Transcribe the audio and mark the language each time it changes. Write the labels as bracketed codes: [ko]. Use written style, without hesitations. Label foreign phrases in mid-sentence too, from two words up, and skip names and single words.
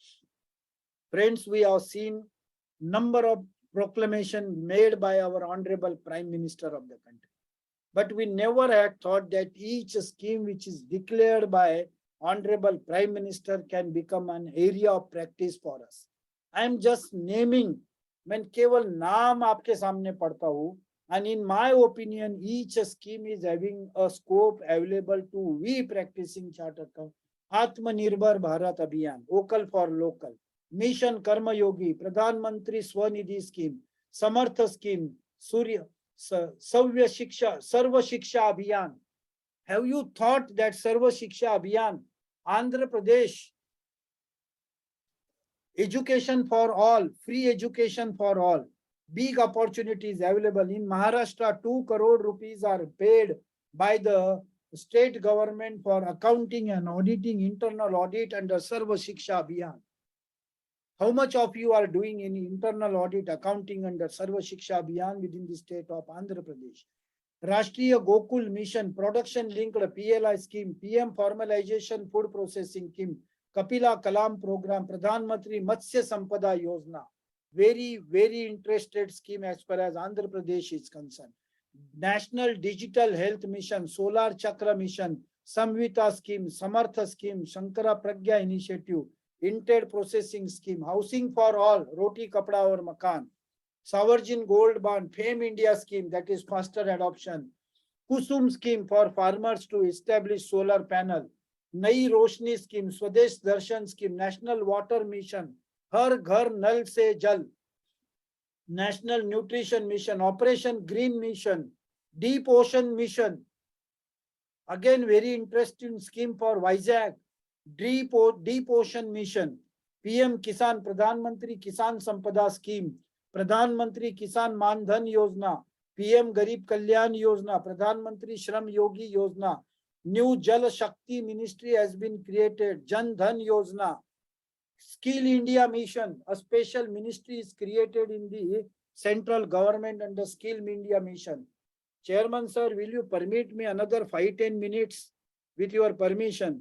[en] Friends, we have seen number of proclamation made by our Honorable Prime Minister of the country. But we never had thought that each scheme which is declared by Honorable Prime Minister can become an area of practice for us. I am just naming, [hi] मैं केवल नाम आपके सामने पढ़ता हूँ, [en] and in my opinion, each scheme is having a scope available to we practicing chartered account. Atmanirbhar Bharat Abhiyan, Vocal for Local, Mission Karma Yogi, Pradhan Mantri Swanidhi Scheme, Samartha Scheme, Surya Sarva Shiksha Abhiyan. Have you thought that Sarva Shiksha Abhiyan, Andhra Pradesh, education for all, free education for all, big opportunities available in Maharashtra? 2 crore rupees are paid by the state government for accounting and auditing, internal audit under Sarva Shiksha Abhiyan. How much of you are doing in internal audit, accounting under Sarva Shiksha Abhiyan within the state of Andhra Pradesh? Rashtriya Gokul Mission, production linked PLI scheme, PM formalization food processing scheme, Kapila Kalam program, Pradhan Mantri Matsya Sampada Yojana. Very, very interested scheme as far as Andhra Pradesh is concerned. National Digital Health Mission, Solar Chakra Mission, Samvita scheme, Samartha scheme, Shankara Pragya initiative, Inted processing scheme, housing for all, Roti Kapda or Makan, Sovereign Gold Bond, Fame India scheme, that is faster adoption, Kusum scheme for farmers to establish solar panel, Nai Roshni scheme, Swadesh Darshan scheme, National Water Mission, Har Ghar Nal Se Jal, National Nutrition Mission, Operation Green Mission, Deep Ocean Mission, again very interesting scheme for Vizag, Deep Ocean Mission, PM Kisan, Pradhan Mantri Kisan Sampada Scheme, Pradhan Mantri Kisan Man Dhan Yojana, PM Garib Kalyan Yojana, Pradhan Mantri Shram Yogi Yojana, New Jal Shakti Ministry has been created, Jan Dhan Yojana, Skill India Mission, a special ministry is created in the central government under Skill India Mission. Chairman sir, will you permit me another 5-10 minutes with your permission?